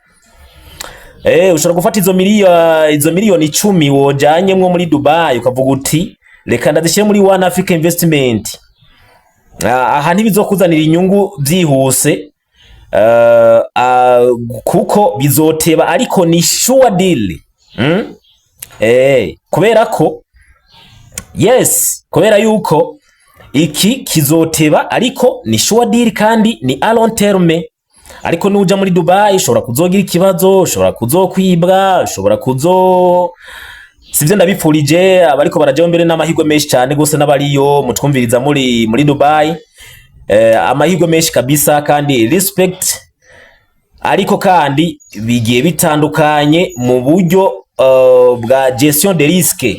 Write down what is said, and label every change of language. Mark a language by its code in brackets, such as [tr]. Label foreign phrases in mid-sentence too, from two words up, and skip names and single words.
[rn] Ushobora gufata izo miliyoni 10 wojanyemwo muri Dubai, ukavuga uti reka ndazishyire muri One Africa Investment. Aha ntibizokuzanira inyungu byihuse, kuko bizoteba, ariko ni [en] sure deal. [rn] Kubera ko kubera yuko iki kizoteba, ariko ni [en] sure deal [rn] kandi ni [en] a long term. [rn] Ariko nuja muri Dubai ushobora kuzogira ikibazo, ushobora kuzokwibwa, ushobora sivyo ndabipfurije abariko baraje mbere n'amahirwe menshi cyane gose n'abariyo mutwumviriza muri Dubai. Amahirwe menshi kabisa kandi respect, ariko kandi bigiye bitandukanye mu buryo bwa [fr] gestion de risque.